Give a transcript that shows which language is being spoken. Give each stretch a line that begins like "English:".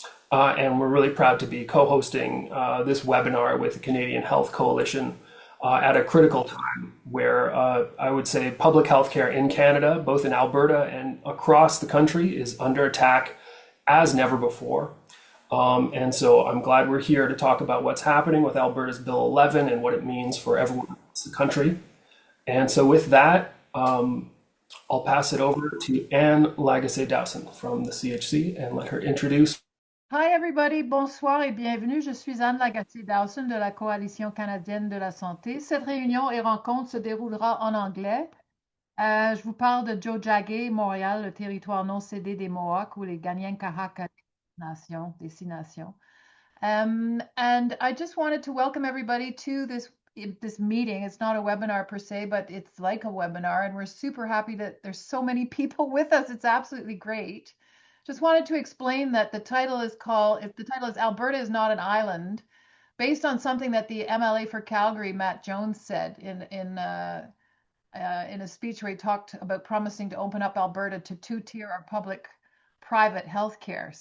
English: And we're really proud to be co-hosting this webinar with the Canadian Health Coalition at a critical time where I would say public healthcare in Canada, both in Alberta and across the country, is under attack as never before. And so I'm glad we're here to talk about what's happening with Alberta's Bill 11 and what it means for everyone across the country. And so with that, I'll pass it over to Anne Lagacé-Dowson from the CHC and let her introduce. Hi everybody,
French: bonsoir et bienvenue. Je suis Anne Lagacé-Dowson de la Coalition canadienne de la santé. Cette réunion et rencontre se déroulera en anglais. Je vous parle de Tiohtià:ke, Montréal, le territoire non cédé des Mohawks ou les Kanien'kehá:ka des Six Nations.
English: And I just wanted to welcome everybody to this meeting. It's not a webinar per se, but it's like a webinar, and we're super happy that there's so many people with us. It's absolutely great. Just wanted to explain that the title is Alberta is not an island, based on something that the MLA for Calgary, Matt Jones, said in a speech where he talked about promising to open up Alberta to two-tier or public-private healthcare.